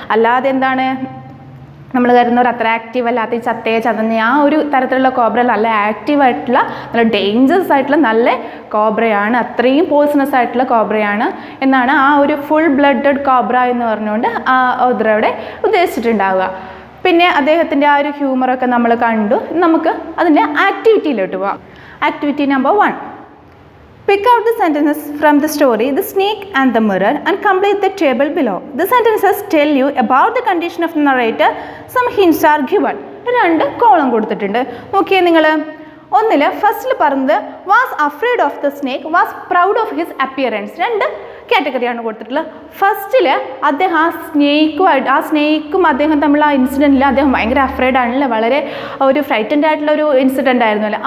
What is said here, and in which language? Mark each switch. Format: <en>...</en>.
<ml>അല്ലാതെ നമ്മൾ കരുതുന്നവർ അത്ര ആക്റ്റീവ് അല്ലാത്ത ഈ ചതഞ്ഞ ആ ഒരു തരത്തിലുള്ള കോബ്ര നല്ല ആക്റ്റീവായിട്ടുള്ള നല്ല ഡേഞ്ചറസ് ആയിട്ടുള്ള നല്ല കോബ്രയാണ്, അത്രയും പോയിസണസ് ആയിട്ടുള്ള കോബ്രയാണ് എന്നാണ് ആ ഒരു ഫുൾ ബ്ലഡഡ് കോബ്ര എന്ന് പറഞ്ഞുകൊണ്ട് ആ ഓദർ അവിടെ ഉദ്ദേശിച്ചിട്ടുണ്ടാവുക. പിന്നെ അദ്ദേഹത്തിൻ്റെ ആ ഒരു ഹ്യൂമറൊക്കെ നമ്മൾ കണ്ടു. നമുക്ക് അതിൻ്റെ ആക്ടിവിറ്റിയിലോട്ട് പോവാം. Activity number 1.</ml> <en>Pick out the sentences from the story The Snake and the Mirror and complete the table below. The sentences tell you about the condition of the narrator. Some hints are given.</en> <ml>2 column കൊടുത്തിട്ടുണ്ട്. നോക്കിയേ നിങ്ങൾ.</ml> <en>1</en> <ml>ഫസ്റ്റിൽ പറഞ്ഞത്</ml> <en>Was afraid of the snake, was proud of his appearance.</en> <ml>2 കാറ്റഗറിയാണ് കൊടുത്തിട്ടുള്ളത്. ഫസ്റ്റിൽ അദ്ദേഹം ആ സ്നേക്കും അദ്ദേഹം തമ്മിൽ ആ ഇൻസിഡൻറ്റിൽ അദ്ദേഹം ഭയങ്കര അഫ്രേഡ് ആണല്ലേ, വളരെ ഒരു ഫ്രൈറ്റൻഡ് ആയിട്ടുള്ള ഒരു ഇൻസിഡൻ്റ് ആയിരുന്നല്ലോ.</ml>